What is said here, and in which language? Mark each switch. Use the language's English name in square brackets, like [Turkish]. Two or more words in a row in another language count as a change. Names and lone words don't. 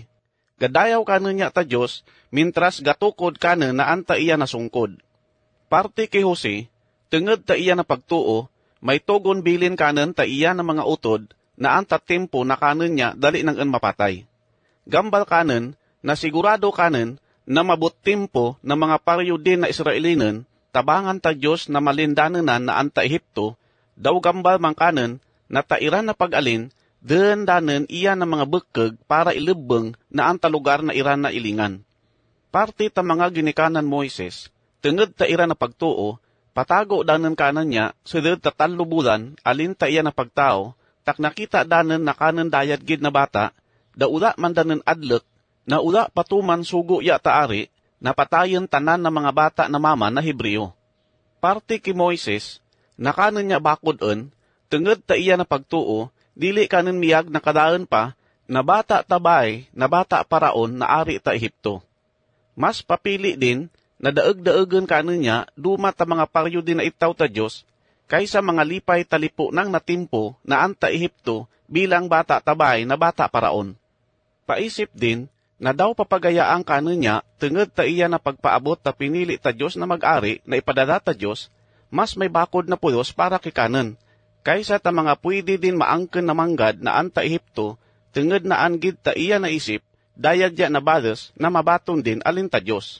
[Cuyonon] Gadayaw kanon niya ta Diyos, mintras gatukod kanon na anta iya nasungkod. Parte kay Jose, tungod ta iya na pagtuo, may tugon bilin kanon ta iya na mga utod, na anta tempo na kanon niya dali nang mapatay. Gambal kanon, na sigurado kanon, na mabut tempo na mga paryo din na Israelinen, tabangan ta Diyos na malindanenan na anta Ehipto, daw gambal man kanon, na tairan na pag-alin, danen iya na mga bekeg para ilubeng na anta lugar na iran na ilingan. Parte ta mga ginikanan Moises, tungod ta ira na pagtuo, patago danen kanan niya, sudod ta 3 bulan, alin ta iya na pagtao, tak nakita danen na kanan dayad gid na bata, da ula man danen adlek, na ula patuman sugo ya taari, na patayen tanan na mga bata na mama na Hebreo. Parte ki Moises, na kanan niya bakod-en, tungod ta iya na pagtuo, dili kanan miyag na kadaan pa, na bata tabay, na bata paraon na ari ta Ehipto. Mas papili din, na daeg-daegen kanon niya, duma ta mga paryo din na itaw ta Diyos, kaysa mga lipay talipo ng natimpo na anta Ehipto bilang bata tabay na bata paraon. Paisip din, na daw papagayaang kanon niya, tungod ta iya na pagpaabot ta pinili ta Diyos na mag-ari na ipadala ta Diyos, mas may bakod na pulos para kikanon, kaysa ta mga pwede din maangken na manggad na anta Ehipto, tungod na anggid ta iya na isip, dayad ya na badas na mabaton din alin ta Diyos.